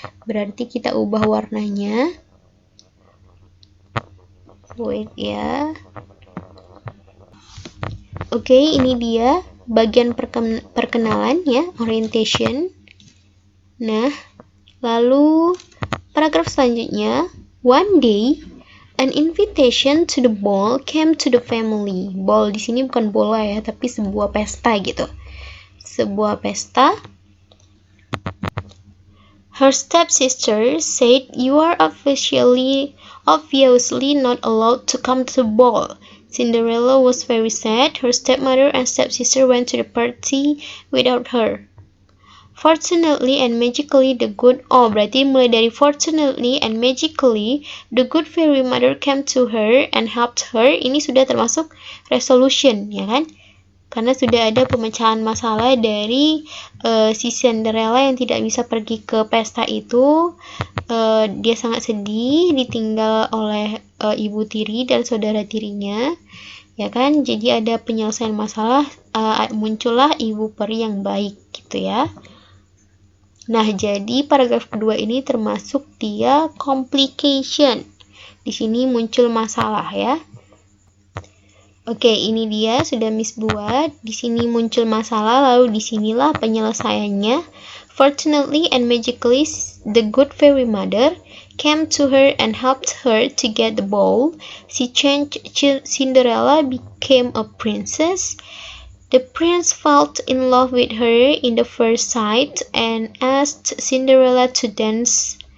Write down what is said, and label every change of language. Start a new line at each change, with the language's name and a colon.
Indonesian: Berarti kita ubah warnanya. Wait ya. Oke, ini dia bagian perkenalan ya, orientation. Nah, lalu paragraf selanjutnya,
English: one day an invitation to the ball came to the family.
Indonesian: Ball di sini bukan bola ya, tapi sebuah pesta gitu. Sebuah pesta.
English: Her stepsister said, "You are obviously not allowed to come to the ball." Cinderella was very sad. Her stepmother and stepsister went to the party without her. Fortunately and magically
Indonesian: berarti mulai dari
English: fortunately and magically the good fairy mother came to her and helped her.
Indonesian: Ini sudah termasuk resolution, ya kan? Karena sudah ada pemecahan masalah dari si Cinderella yang tidak bisa pergi ke pesta itu. Dia sangat sedih, ditinggal oleh ibu tiri dan saudara tirinya, ya kan? Jadi ada penyelesaian masalah, muncullah ibu peri yang baik, gitu ya. Nah, jadi paragraf kedua ini termasuk dia complication. Di sini muncul masalah ya. Oke, ini dia sudah Miss buat. Di sini muncul masalah, lalu disinilah penyelesaiannya.
English: Fortunately and magically, the good fairy mother came to her and helped her to get the ball. She changed Cinderella became a princess. The prince fell in love with her in the first sight and asked Cinderella to dance.